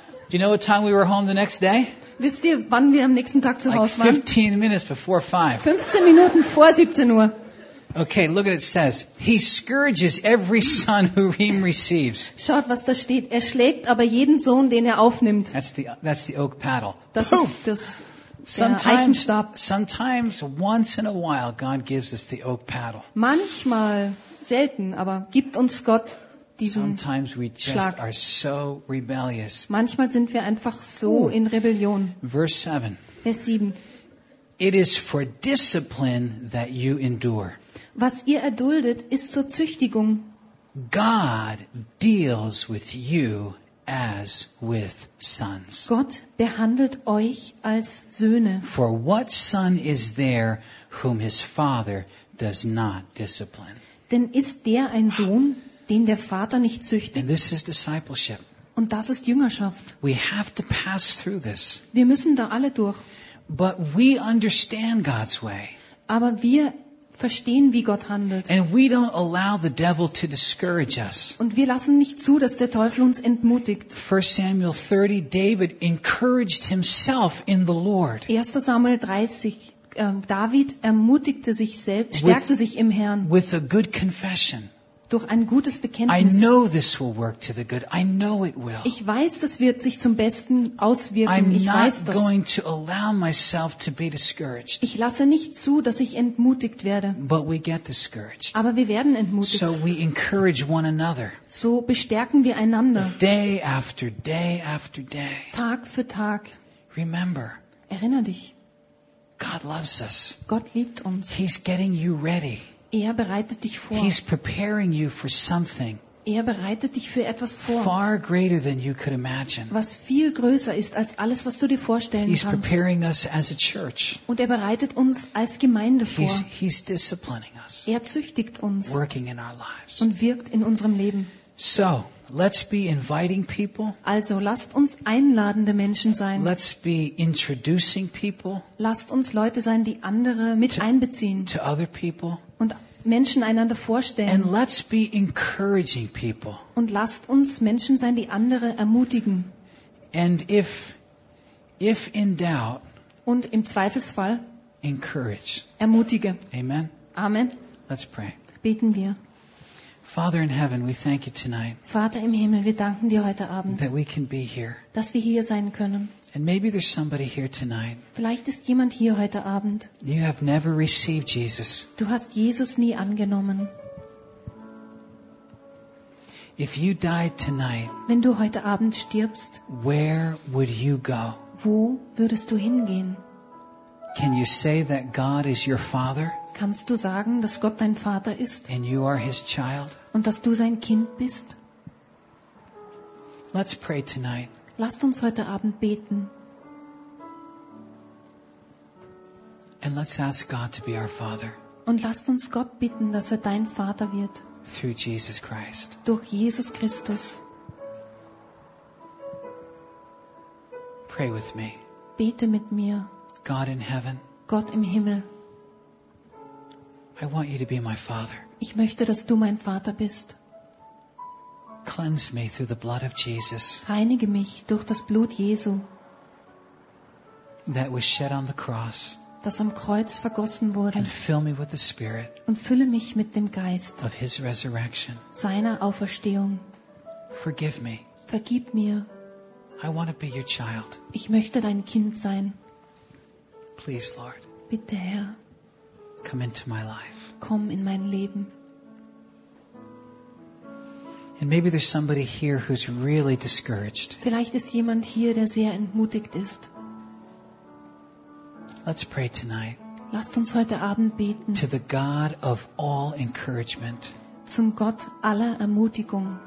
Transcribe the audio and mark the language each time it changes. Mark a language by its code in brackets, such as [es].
[en] Do you know what time we were home the next day? [de] Wisst ihr, wann wir am nächsten Tag zu Hause waren? [en] 15 minutes before 5. [de] 15 Minuten vor 17 Uhr. [en] Okay, look at it says. He scourges every son whom he receives. [de] Schaut, was da steht. Er schlägt aber jeden Sohn, den er aufnimmt. [en] That's the oak paddle. [de] Das Poof. Ist das Eichenstab. [en] Sometimes once in a while God gives us the oak paddle. [de] Manchmal selten, aber gibt uns Gott [en] Sometimes we just [de] Schlag. [en] Are so rebellious. [de] Manchmal sind wir einfach so Ooh. In Rebellion. Vers 7. [en] It is for discipline that you endure. [de] Was ihr erduldet, ist zur Züchtigung. [en] God deals with you as with sons. [de] Gott behandelt euch als Söhne. [en] For what son is there whom his father does not discipline? [de] Denn ist der ein Sohn, den der Vater nicht züchtigt. [en] And this is discipleship. [de] Und das ist Jüngerschaft. [en] We have to pass through this. [de] Wir müssen da alle durch. [en] But we understand God's way. [de] Aber wir verstehen, wie Gott handelt. [en] And we don't allow the devil to discourage us. [de] Und wir lassen nicht zu, dass der Teufel uns entmutigt. [en] 1 Samuel 30, David encouraged himself in the Lord. [de] 1. Samuel 30, David ermutigte sich selbst, stärkte sich im Herrn. [en] With a good confession. [de] Durch ein gutes Bekenntnis. [en] I know this will work to the good. I know it will. [de] Ich weiß, das wird sich zum Besten auswirken. [en] I'm [de] ich weiß das. [en] I'm not going to allow myself to be discouraged. [de] Ich lasse nicht zu, dass ich entmutigt werde. [en] But we get discouraged. [de] Aber wir werden entmutigt. [en] So we encourage one another. [de] So bestärken wir einander. [en] Day after day after day. [de] Tag für Tag. [en] Remember. [de] Erinner dich. [en] God loves us. [de] Gott liebt uns. [en] He's getting you ready. [de] Er bereitet dich vor. [en] He's preparing you for something. [de] Er bereitet dich für etwas vor. [en] Far greater than you could imagine. [de] Was viel größer ist als alles, was du dir vorstellen [en] he's [de] kannst. [en] He's preparing us as a church. [de] Und er bereitet uns als Gemeinde vor. [en] He's disciplining us. [de] Er züchtigt uns. [en] Working in our lives. [de] Und wirkt in unserem Leben. [en] So, let's be inviting people. [de] Also, lasst uns einladende Menschen sein. [en] Let's be introducing people. [de] Lasst uns Leute sein, die andere mit einbeziehen. [en] To other people. [de] Und Menschen einander vorstellen. [en] And let's be encouraging people. [de] Und lasst uns Menschen sein, die andere ermutigen. [en] And if in doubt, [de] und im Zweifelsfall [en] encourage. [de] Ermutige. [en] Amen. [de] Amen. [en] Let's pray. [de] Beten wir. [en] Father in heaven, we thank you tonight. [de] Vater im Himmel, wir danken dir heute Abend. [en] That we can be here. [de] Dass wir hier sein können. [en] And maybe there's somebody here tonight. [de] Vielleicht ist jemand hier heute Abend. [en] You have never received Jesus. [de] Du hast Jesus nie angenommen. [en] If you died tonight, [de] wenn du heute Abend stirbst, [en] where would you go? [de] Wo würdest du hingehen? [en] Can you say that God is your father? [de] Kannst du sagen, dass Gott dein Vater ist? [en] And you are his child? [de] Und dass du sein Kind bist? [en] Let's pray tonight. [de] Lasst uns heute Abend beten. [en] And let's ask God to be our Father. [de] Und lasst uns Gott bitten, dass er dein Vater wird. [en] Through Jesus Christ. [de] Durch Jesus Christus. [en] Pray with me. [de] Bete mit mir. [en] God in heaven. [de] Gott im Himmel. [en] I want you to be my Father. [de] Ich möchte, dass du mein Vater bist. [en] Cleanse me through the blood of Jesus. [de] Reinige mich durch das Blut Jesu. [en] That was shed on the cross. [de] Das am Kreuz vergossen wurde. [en] And fill me with the Spirit. [de] Und fülle mich mit dem Geist. [en] Of his resurrection. [de] Seiner Auferstehung. [en] Forgive me. [de] Vergib mir. [en] I want to be your child. [de] Ich möchte dein Kind sein. [en] Please, Lord. [de] Bitte, Herr. [en] Come into my life. [de] Komm in mein Leben. [en] And maybe there's somebody here who's really discouraged. [de] Vielleicht ist jemand hier, der sehr entmutigt ist. [en] Let's pray tonight. [de] Lasst uns heute Abend beten. [en] To the God of all encouragement. [de] Zum Gott aller Ermutigung.